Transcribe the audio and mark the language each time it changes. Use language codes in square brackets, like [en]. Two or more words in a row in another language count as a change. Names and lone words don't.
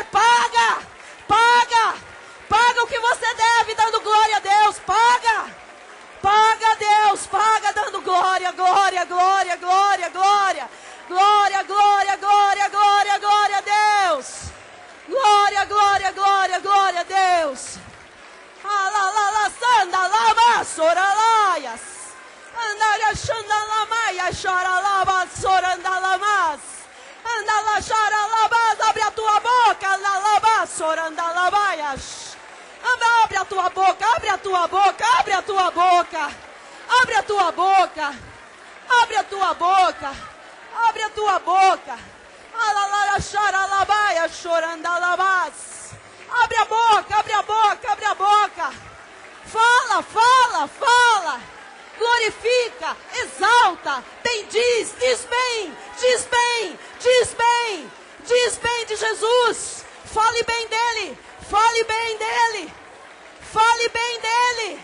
[pt] Paga o que você deve, dando glória a Deus. Paga, Deus. Paga, glória, glória, glória, glória, glória. Glória, glória, glória, glória, glória a Deus. Glória, glória, glória, glória a Deus. Alalala sanda lava soralaias. Andaria xandalamaia choralava sorandalamas. Andala charalabas, abre a tua boca, lalaba sorandalabaias. Abre a tua boca, abre a tua boca, abre a tua boca. Abre a tua boca. Abre a tua boca. Abre a tua boca. Alalala charalabaia chorandalabas. Abre a boca, abre a boca, abre a boca. Fala, fala, fala. Glorifica, exalta, bendiz, diz bem, diz bem, diz bem, diz bem de Jesus. Fale bem dele, fale bem dele, fale bem dele.